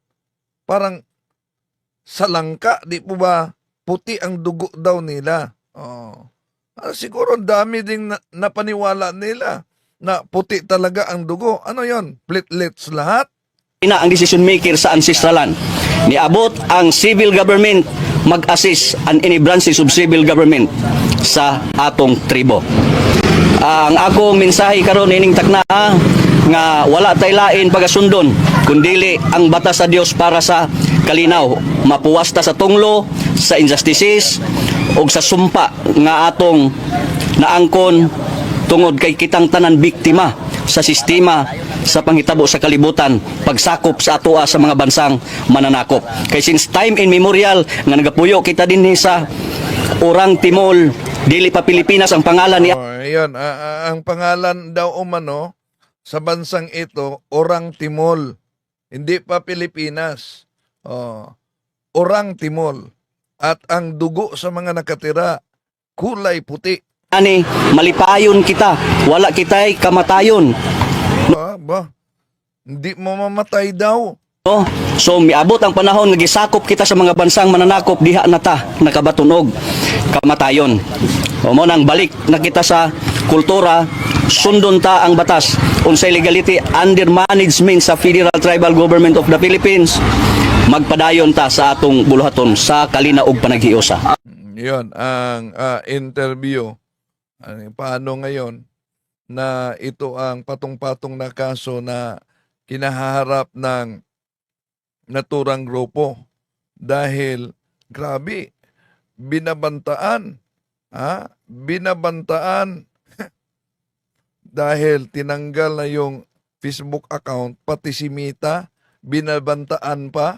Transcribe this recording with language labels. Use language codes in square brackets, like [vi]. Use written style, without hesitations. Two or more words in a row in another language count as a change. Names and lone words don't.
[tl] Parang sa langka, di po ba puti ang dugo daw nila? Siguro dami ding napaniwala nila na puti talaga ang dugo. Ano yon? Platelets lahat? [ceb] Ina ang [en] decision maker [ceb] sa [en] ancestral land. [ceb] Niabot ang [en] civil government [ceb] mag-assist an [en] any branches of civil government [ceb] sa atong tribo. Ang akong mensahe karon ining takna nga wala tay lain pagasundon kundili ang batas sa Dios para sa kalinaw, mapuwasta sa tunglo, sa injustices ug sa sumpa nga atong naangkon tungod kay kitang tanan biktima sa sistema sa panghitabo sa kalibutan, pagsakop sa atoa sa mga bansang mananakop. Kay [en] since time immemorial [ceb] nga nagapuyo kita dinhi sa Orang Timol, dili pa Pilipinas ang pangalan ni [tl] Ayun, ang pangalan daw umano sa bansang ito, Orang Timol. Hindi pa Pilipinas. Orang Timol. At ang dugo sa mga nakatira, kulay puti. [ceb] ani malipayon kita, wala kitay kamatayon. [tl] Hindi mo mamatay daw. No? [ceb] So miabot ang panahon nga gisakop kita sa mga bansang mananakop diha na ta nakabatunog kamatayon. O mo nang balik na kita sa kultura, sundon ta ang batas unsay [en] legality under management [ceb] sa Federal Tribal Government of the Philippines. Magpadayon ta sa atong buluhaton sa kalina ug panaghiusa. [tl] Yun, ang interview. Paano ngayon na ito ang patong-patong na kaso na kinaharap ng naturang grupo dahil grabe binabantaan dahil tinanggal na yung Facebook account pati si Mita binabantaan pa.